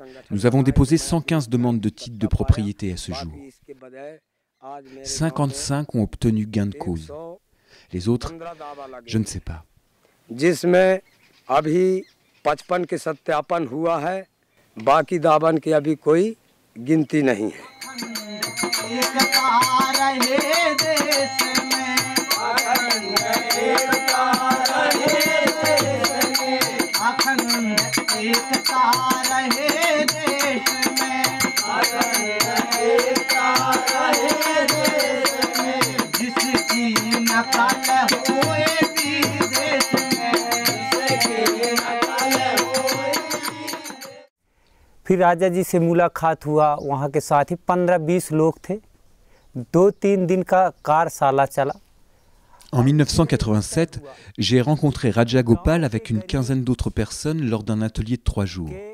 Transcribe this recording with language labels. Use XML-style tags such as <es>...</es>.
<fr>Nous avons déposé 115 demandes de titres de propriété à ce jour. 55 ont obtenu gain de cause. Les autres, je ne sais pas.</fr> <hi>जिसमें अभी 55 के सत्यापन हुआ है, बाकी दावन की अभी कोई गिनती नहीं है। फिर राजा जी से मुलाकात हुआ, वहाँ के साथी 15-20 लोग थे। 2-3 दिन का कार्यशाला चला।</hi> <fr>En 1987, j'ai rencontré Raja Gopal avec une quinzaine d'autres personnes lors d'un atelier de 3 jours.</fr>